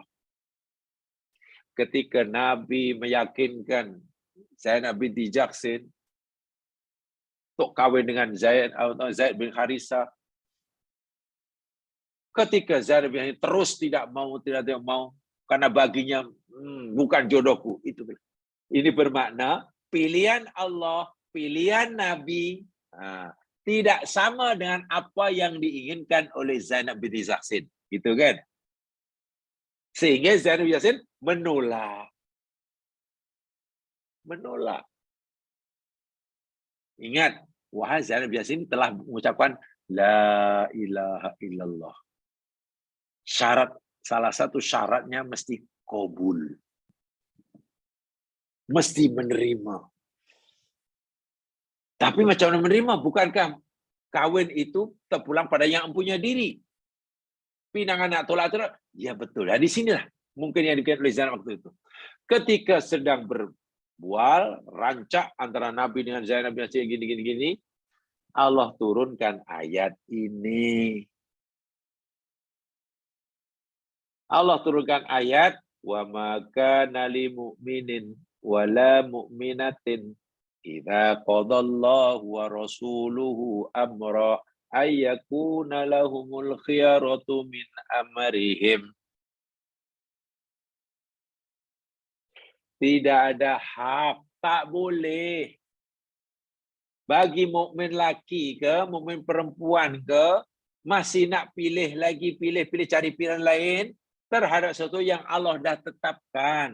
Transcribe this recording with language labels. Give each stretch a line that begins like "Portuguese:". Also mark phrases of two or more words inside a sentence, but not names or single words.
Malay: Ketika Nabi meyakinkan Zainab binti Jahsin untuk kawin dengan Zaid bin Harisah, ketika Zainab bin Harisah terus tidak mau, karena baginya bukan jodohku. Ini bermakna pilihan Allah, pilihan Nabi tidak sama dengan apa yang diinginkan oleh Zainab binti Jahsin. Gitu kan? Sehingga Zainab binti Jahsin menolak. Ingat, wahai Zainab binti Jahsin telah mengucapkan
Arabic: لا إله إلا الله.
Malay: Salah satu syaratnya mesti qabul. Mesti menerima. Tapi macam mana menerima? Bukankah kawin itu terpulang pada yang mempunyai diri? Pinangan nak tolak. Ya betul. Di sinilah mungkin yang dikatakan oleh Zainab waktu itu. Ketika sedang berbual, rancak antara Nabi dengan Zainab bin Zaid gini. Allah turunkan ayat ini. Allah turunkan ayat,
Arabic: وما كان لمؤمن ولا مؤمنة إذا قضى الله ورسوله أمرا أن يكون لهم الخيرة من أمرهم.
Malay: Tidak ada hak, tak boleh bagi mukmin laki ke mukmin perempuan ke masih nak pilih cari pilihan lain terhadap sesuatu yang Allah dah tetapkan.